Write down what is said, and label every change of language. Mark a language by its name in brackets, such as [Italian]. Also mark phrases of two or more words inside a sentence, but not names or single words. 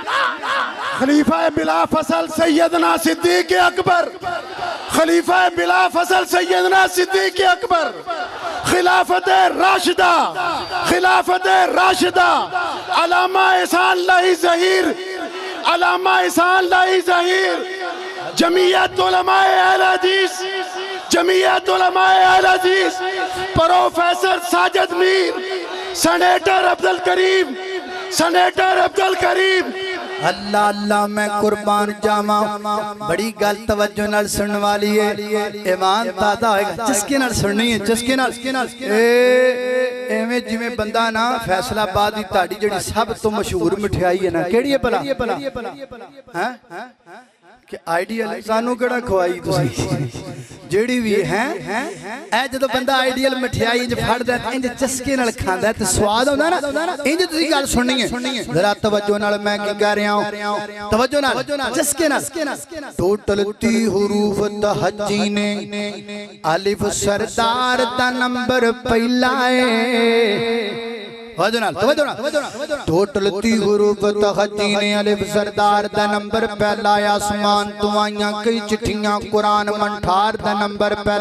[Urdu] خلیفہ بلا فصل سیدنا صدیق اکبر، خلیفہ بلا فصل سیدنا صدیق اکبر، خلافت راشدہ، خلافت راشدہ، علامہ احسان اللہ ظہیر، علامہ احسان اللہ ظہیر، جمعیت علماء اہل حدیث، جمعیت علماء اہل حدیث، پروفیسر ساجد میر، سینیٹر عبدالکریم، سینیٹر عبدالکریم۔ [Punjabi] اللہ اللہ میں قربان جاواں، بڑی گل توجہ نال سنن والی ہے، ایمان تازہ ہوئے گا، چسکے نال سننی ہے، چسکے نال۔ ایویں جویں بندہ نا فیصلہ آباد دی تہاڈی جڑی سب تو مشہور مٹھائی ہے نا، کیڑی ہے بھلا؟ ہاں کہ آئیڈیل سانو کیڑا کھوائی تسی جیڑی بھی ہے اے جدو بندہ آئیڈیل مٹھائی انج پھڑدا ہے انج چسکے نال کھاندا ہے تے سواد ہوندا نا، انج تسی گل سننی ہے، ذرا توجہ نال میں کی کہہ رہا ہوں، توجہ نال، چسکے نال۔ ٹوٹل 30 حروف تہجی نے، الف سردار دا نمبر پہلا ہے، ٹوٹل 30 حروف تہجی نے، الف سردار دا نمبر پہلا، آسمان تو آئیاں کئی چٹھیاں، قرآن منٹھار دا نمبر پہلا۔